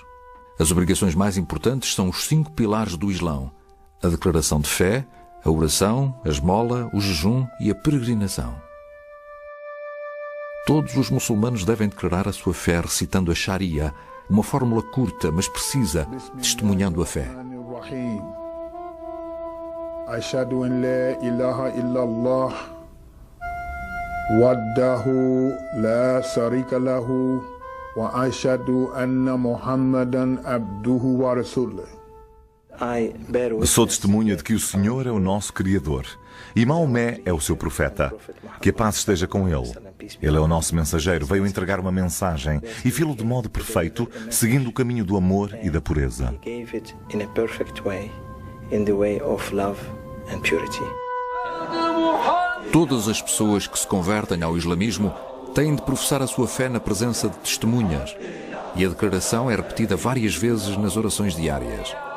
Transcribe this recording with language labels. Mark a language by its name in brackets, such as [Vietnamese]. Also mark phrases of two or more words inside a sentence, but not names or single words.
[Portuguese] As obrigações mais importantes são os 5 pilares do Islão: a declaração de fé, a oração, a esmola, o jejum e a peregrinação. Todos os muçulmanos devem declarar a sua fé recitando a Sharia, uma fórmula curta, mas precisa, testemunhando a fé. [Arabic] أشهد أن لا إله إلا الله وحده لا شريك له وأشهد أن محمدا عبده ورسوله. [Portuguese] Sou testemunha de que o Senhor é o nosso Criador e Maomé é o seu profeta. Que a paz esteja com ele. Ele é o nosso mensageiro, veio entregar uma mensagem e fê-lo de modo perfeito, seguindo o caminho do amor e da pureza. Todas as pessoas que se convertem ao islamismo têm de professar a sua fé na presença de testemunhas, e a declaração é repetida várias vezes nas orações diárias.